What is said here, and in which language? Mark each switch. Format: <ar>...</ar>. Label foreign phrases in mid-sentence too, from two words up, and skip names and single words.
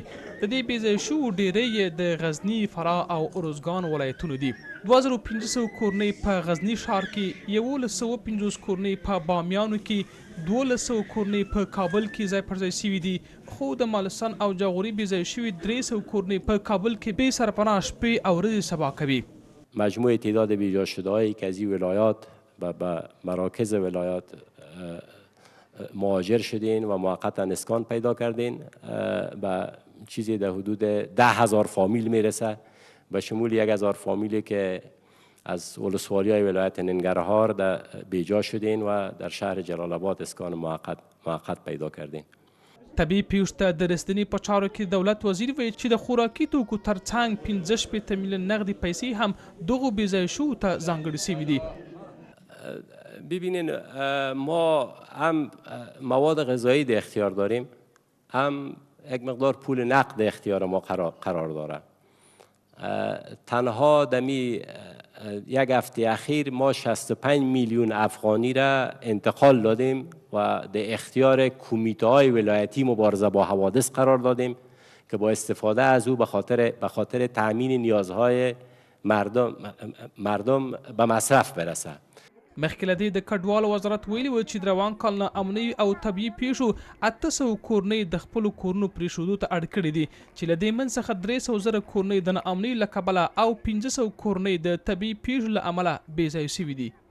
<ps>د دې بېځایه شوو ډېری یې د غزني، فراه او ارزګان ولایتونو دي. 2500 کورنۍ په غزني ښار کې، 1150 کورنۍ په بامیانو کې، 1200 کورنۍ په کابل کې ځای پر ځای شوي دي. خو د مالستان او جاغوري بېځایه شوي 300 کورنۍ په کابل کې بې سرپناه شپې او ورځې سبا کوي.</ps> <fa>مجموع تعداد بیجا شده هایی که از این ولایات به مراکز ولایات مهاجر شدین و موقتا اسکان پیدا کردین به چیزی در حدود 10,000 فامیل میرسه، به شمول 1,000 فامیلی که از ولسوالی های ولایت ننگرهار بیجا شدین و در شهر جلال آباد اسکان موقت پیدا کردین.</fa> <ps>طبیعي پیښو ته د رسېدنې په چارو کې دولت وزیر ویل چې د خوراکي توکو ترڅنګ 65 میلیون نغدي پیسې هم دغو بېځایه شوو ته ځانګړې شوي دي.</ps> <fa>ببینین ما هم مواد غذایی در اختیار داریم، هم یک مقدار پول نقد اختیار ما قرار داره. تنها دمی یک هفته اخیر ما 65 میلیون افغانی را انتقال دادیم و در اختیار کمیته های ولایتی مبارزه با حوادث قرار دادیم که با استفاده از او به خاطر تأمین نیازهای مردم به مصرف برسه.</fa> <ps>مخکې له دې د کډوالو وزارت ویلي و چې د روان کال نه امني او طبیعي پیښو 800 کورنۍ د خپلو کورونو پرېښودو ته اړ کړي دي چې له دې منځ څخه 300,000 کورنۍ د ناامنۍ له کبله او 500 کورنۍ د طبیعي پیښو له امله بېځایه شوي دي.</ps>